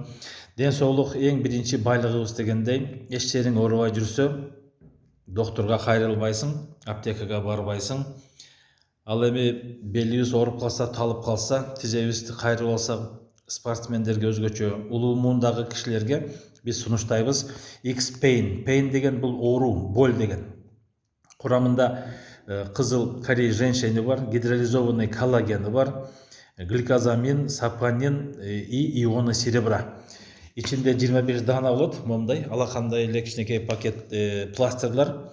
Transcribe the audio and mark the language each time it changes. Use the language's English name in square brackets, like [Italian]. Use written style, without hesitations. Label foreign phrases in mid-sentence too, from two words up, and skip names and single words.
[Kyrgyz] Ден соолук эң биринчи байлыгыбыз дегендей, эч жериң оорубай жүрсө, доктурга кайрылбайсың, аптекага барбайсың. Ал эми белибиз ооруп калса, талып калса, тизебизди кайрып алсак, спортсмендерге өзгөчө улуу муундагы кишилерге биз сунуштайбыз. X-Pain. Pain деген бул оору, боль деген. Курамында кызыл корей женьшени бар, гидролизованный коллагени бар, гликозамин, сапонин [Russian] и ионы серебра. [Kyrgyz] Ичинде 25 дана болот, момундай алакандай эле кичинекей пакет пластырлар.